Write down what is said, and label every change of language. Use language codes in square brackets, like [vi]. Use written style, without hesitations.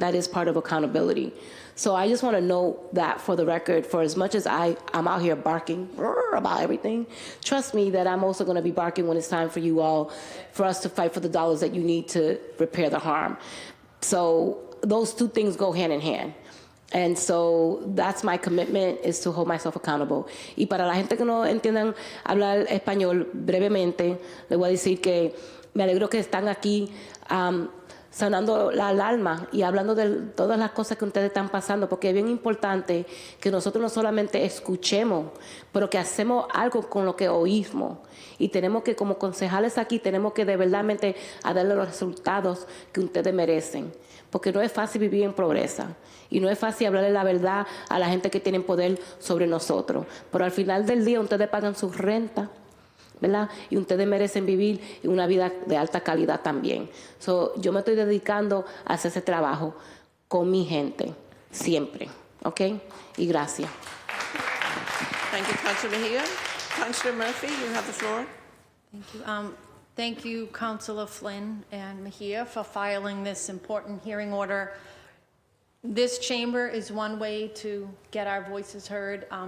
[en] That is part of accountability. So I just want to note that for the record, for as much as I'm out here barking about everything, trust me that I'm also going to be barking when it's time for you all, for us to fight for the dollars that you need to repair the harm. So those two things go hand in hand. And so that's my commitment, is to hold myself accountable. [es] Y para la gente que no entiendan hablar español, brevemente, le voy a decir que me alegro que están aquí sonando la alarma y hablando de todas las cosas que ustedes están pasando, porque es bien importante que nosotros no solamente escuchemos, pero que hacemos algo con lo que oímos. Y tenemos que, como concejales aquí, tenemos que de verdadmente a darle los resultados que ustedes merecen. Porque no es fácil vivir en pobreza. Y no es fácil hablarle la verdad a la gente que tiene poder sobre nosotros. Pero al final del día ustedes pagan su renta, ¿verdad? Y ustedes merecen vivir una vida de alta calidad también. So, yo me estoy dedicando a hacer ese trabajo con mi gente, siempre, ¿ok? Y gracias. [en] Thank you, Councillor Mejia. Councillor Murphy, you have the floor. Thank you. Thank you, Councillor Flynn and Mejia, for filing this important hearing order. This chamber is one way to get our voices heard.